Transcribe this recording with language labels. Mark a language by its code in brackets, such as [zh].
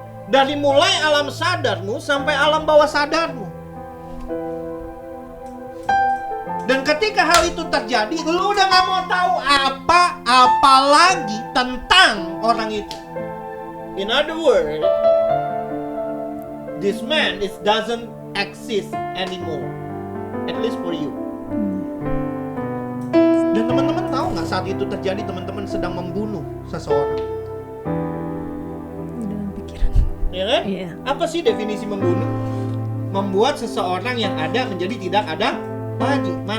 [id] Dari mulai alam sadarmu sampai alam bawah sadarmu. Dan ketika hal itu terjadi, lu udah gak mau tahu apa lagi tentang orang itu. [en] In other words, this man doesn't exist anymore, at least for you. [id] Dan teman-teman tahu nggak saat itu terjadi teman-teman sedang membunuh seseorang? Dalam pikiran. Ya kan? Iya. Apa sih definisi membunuh? Membuat seseorang yang ada menjadi tidak ada lagi.